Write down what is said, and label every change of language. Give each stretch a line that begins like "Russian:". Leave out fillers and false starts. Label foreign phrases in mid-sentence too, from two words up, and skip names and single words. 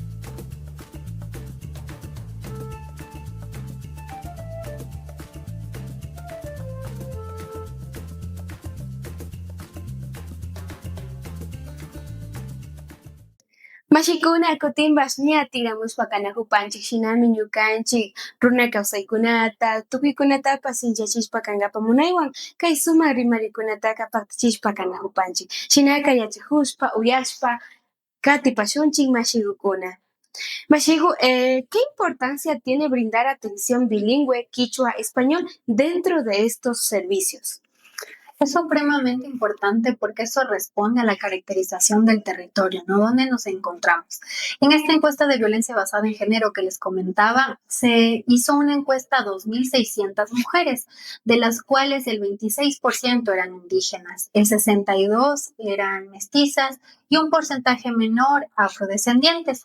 Quechua: Mashikuna kutinbash ña tiramushpa kanakupanchik shinami ñukanchik runa kawsaykunata tukuykunatapas sinchachishpa kankapa munaywan kay sumak rimarikunataka pactachishpa kanakupanchik. Shinaka yachakushpa uyashpa katipashunchik mashigukuna. Mashigu,
Spanish: ¿qué importancia tiene brindar atención bilingüe quichua-español dentro de estos servicios? Es supremamente importante porque eso responde a la caracterización del territorio, ¿no? Donde nos encontramos. En esta encuesta de violencia basada en género que les comentaba, se hizo una encuesta a 2.600 mujeres, de las cuales el 26% eran indígenas, el 62% eran mestizas y un porcentaje menor afrodescendientes.